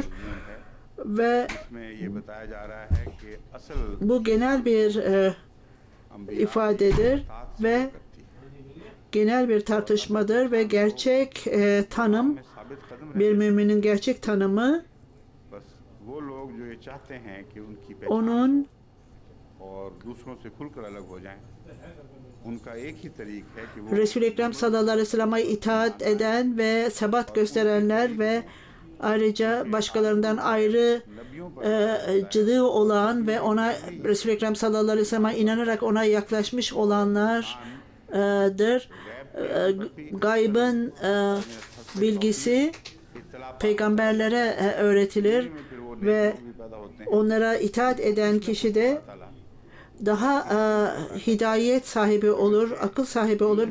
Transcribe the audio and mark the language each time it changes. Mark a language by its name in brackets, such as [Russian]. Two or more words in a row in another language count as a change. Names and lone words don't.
[Turkish] Ve bu genel bir ifadedir ve genel bir tartışmadır ve gerçek tanım, bir müminin gerçek tanımı onun [Hindi] और दूसरों से खुलकर अलग हो जाएं। उनका एक ही तरीक है कि वो [Turkish] Resul-i Ekrem [Arabic] صلى الله عليه وسلم [Turkish] itaat eden ve sebat gösterenler ve ayrıca başkalarından ayrıcılığı olan ve ona Resul-i Ekrem [Arabic] صلى الله عليه وسلم [Turkish] inanarak ona yaklaşmış olanlardır. Gaybın bilgisi peygamberlere öğretilir ve onlara itaat eden kişi de daha hidayet sahibi olur, akıl sahibi olur.